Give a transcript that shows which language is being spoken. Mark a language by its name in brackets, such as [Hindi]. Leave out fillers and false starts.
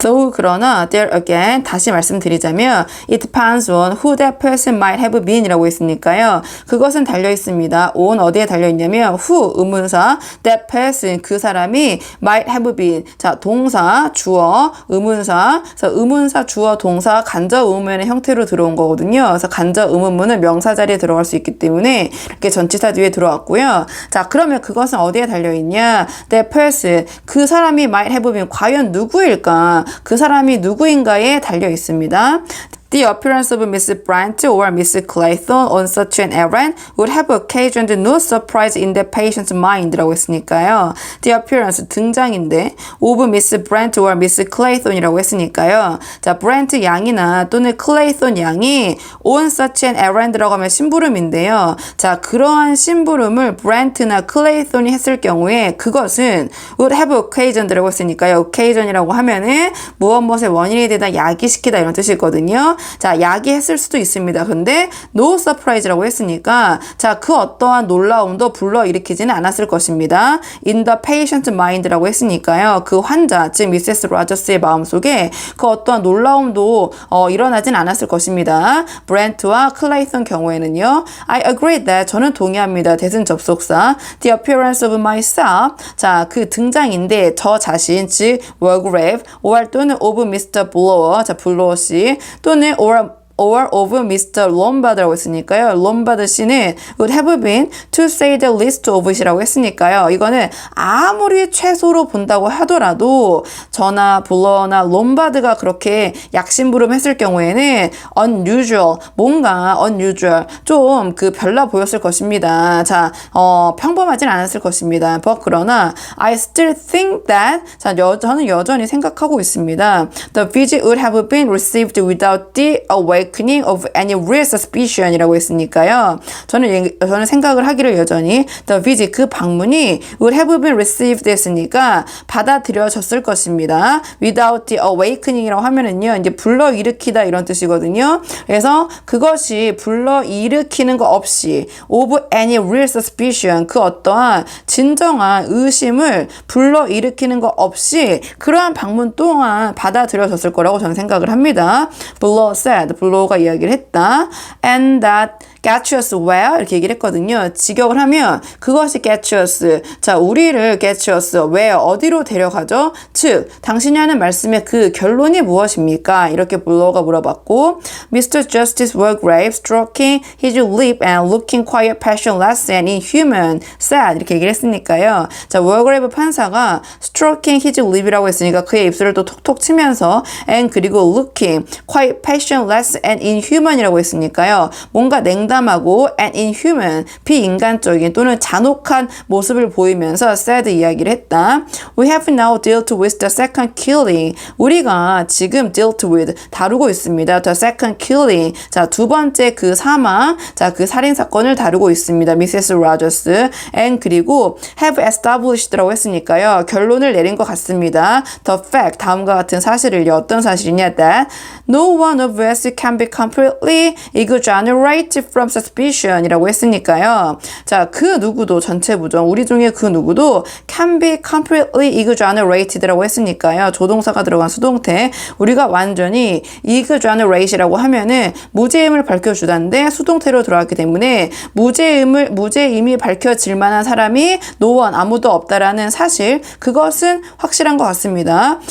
[English] So [Korean] 그러나 [English] there again [Korean] 다시 말씀드리자면 [English] it depends on who that person might have been이라고 했으니까요. [Korean] 그것은 달려 있습니다. on 어디에 달려 있냐면 who 의문사 [English] that person [Korean] 그 사람이 might [English] have been. [Korean] 자, 동사, 주어, 의문사. 그래서 의문사, 주어, 동사, 간접 의문문의 형태로 들어온 거거든요. 그래서 간접 의문문은 명사 자리에 들어갈 수 있기 때문에 이렇게 전치사 뒤에 들어왔고요. 자, 그러면 그것은 어디에 달려있냐? [English] That person, [Korean] 그 사람이 [English] might have been, [Korean] 과연 누구일까? 그 사람이 누구인가에 달려있습니다. [English] The appearance of Miss Brant or Miss Clayton on such an errand would have occasioned no surprise in the patient's mind라고 했으니까요. The appearance, [Korean] 등장인데 [English] of Miss Brant or Miss Clayton이라고 했으니까요. [Korean] 자, Brant 양이나 또는 Clayton 양이 [English] on such an errand [Korean] 라고 하면 심부름인데요. 자, 그러한 심부름을 Brant나 Clayton이 했을 경우에 그것은 [English] would have occasioned [Korean] 라고 했으니까요. occasion이라고 하면은 무엇의 원인이 되다 야기시키다 이런 뜻이거든요. 자, 야기했을 수도 있습니다. 근데 [English] no surprise [Korean] 라고 했으니까 자, 그 어떠한 놀라움도 불러일으키지는 않았을 것입니다. [English] In the patient's mind라고 했으니까요. [Korean] 그 환자, 즉 미세스 로저스의 마음속에 그 어떠한 놀라움도 일어나진 않았을 것입니다. 브렌트와 클레이턴 경우에는요. [English] I agree that, [Korean] 저는 동의합니다. 대신 접속사 [English] the appearance of myself, [Korean] 자, 그 등장인데 저 자신, 즉 Walgrave or 또는 of Mr. Blower, 자, 블로어 씨 또는 or of Mr. Lombard라고 했으니까요. 롬바드 씨는 [English] would have been to say the least of it [Korean] 이라고 했으니까요. 이거는 아무리 최소로 본다고 하더라도 저나 블러나 롬바드가 그렇게 약심부름 했을 경우에는 unusual, 뭔가 unusual, 좀 그 별나 보였을 것입니다. 자, 평범하진 않았을 것입니다. But 그러나 [English] I still think that, [Korean] 자, 저는 여전히 생각하고 있습니다. [English] The visit would have been received without the awakening of any real suspicion이라고 했으니까요. [Korean] 저는 생각을 하기를 여전히 [English] the visit, [Korean] 그 방문이 [English] would have been received [Korean] 했으니까 받아들여졌을 것입니다. [English] without the awakening [Korean] 이라고 하면은요, 이제 불러일으키다 이런 뜻이거든요. 그래서 그것이 불러일으키는 거 없이 [English] of any real suspicion, [Korean] 그 어떠한 진정한 의심을 불러일으키는 거 없이 그러한 방문 또한 받아들여졌을 거라고 저는 생각을 합니다. Blow said, 블로우가 이야기를 했다. [English] And that get us where? [Korean] 이렇게 얘기를 했거든요. 직역을 하면 그것이 get us, 자, 우리를 [English] get us where? [Korean] 어디로 데려가죠? 즉, 당신이 하는 말씀의 그 결론이 무엇입니까? 이렇게 블로우가 물어봤고, Mr. [English] Justice Walgrave stroking his lip and looking quite passionless and inhuman said, 이렇게 얘기를 했으니까요. [Korean] 자, 월그레이브 판사가 stroking his lip이라고 했으니까 그의 입술을 또 톡톡 치면서 and 그리고 [English] looking quite passionless and inhuman [Korean] 이라고 했으니까요. 뭔가 냉담하고 and inhuman, 비인간적인 또는 잔혹한 모습을 보이면서 said 이야기를 했다. [English] We have now dealt with the second killing. [Korean] 우리가 지금 dealt with, 다루고 있습니다. [English] The second killing. [Korean] 자, 두 번째 그 사망, 자, 그 살인사건을 다루고 있습니다. 미세스 로저스. and 그리고 [English] have established [Korean] 라고 했으니까요. 결론을 내린 것 같습니다. [English] The fact, [Korean] 다음과 같은 사실을요. 어떤 사실이냐? [English] That no one of us can be completely exonerated from suspicion 이라고 했으니까요. [Korean] 자, 그 누구도, 전체 부정, 우리 중에 그 누구도 [English] can be completely exonerated [Korean] 라고 했으니까요. 조동사가 들어간 수동태, 우리가 완전히 exonerat이라고 하면은 무죄임을 밝혀주다인데 수동태로 들어갔기 때문에 무죄임이 밝혀질 만한 사람이 no one, 아무도 없다라는 사실, 그것은 확실한 것 같습니다.